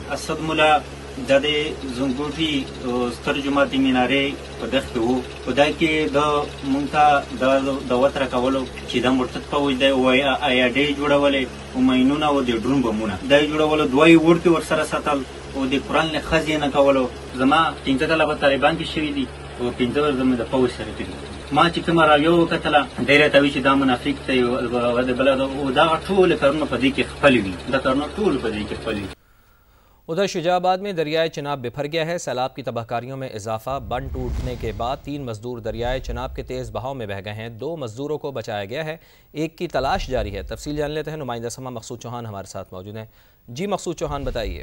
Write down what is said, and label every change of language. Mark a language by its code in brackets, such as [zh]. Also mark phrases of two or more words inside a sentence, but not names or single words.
[ps] اسد مولا دا د زنګوټي ستر جومات د مینارې په دغ کې و، په دا کې د مونږ ته دعوت راکولو چې دا مرتد پوځ دی، او ایاډۍ جوړولې، او ماینونه او د ډرون بمونه دا یې جوړولو، 2 وړکې ورسره ساتل، او د قرآن لحاظ یې نه کولو. زما 15 کاله په طالبان کې شوي دي، او 15 ورځې مې د پوځ سره کړي. ما چې کومه راډیو وکتله، دی راته وایي چې دا منافق دی، او دغه ټول کارونه په دې کې خپل وي، دا کارونه ټول په دې کې خپل وي. [ur] ادھر شجاع آباد میں دریائے چناب بپھر گیا ہے۔ سیلاب کی تباہ کاریوں میں اضافہ، بند ٹوٹنے کے بعد 3 مزدور دریائے چناب کے تیز بہاؤ میں بہہ گئے ہیں۔ 2 مزدوروں کو بچایا گیا ہے، ایک کی تلاش جاری ہے۔ تفصیل جان لیتے ہیں، نمائندہ سما مقصود چوہان ہمارے ساتھ موجود ہیں۔ جی مقصود چوہان، بتائیے۔